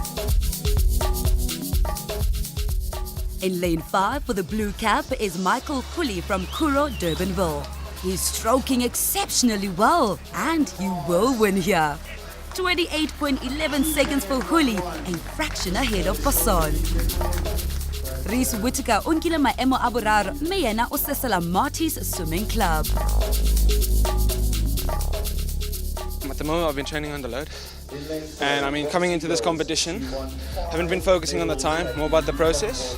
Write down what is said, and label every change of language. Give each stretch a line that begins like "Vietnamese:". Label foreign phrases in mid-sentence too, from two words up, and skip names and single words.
English: In lane 5 for the blue cap is Michael Cooley from Kuro, Durbanville. He's stroking exceptionally well and he will win here. 28.11 seconds for Cooley, a fraction ahead of Basson.
Southern Sotho: Reese Whittaker unkile maemo a boraro mme yena o sesela Marty's Swimming Club.
English: At the moment I've been training under load, and I mean coming into this competition haven't been focusing on the time, more about the process.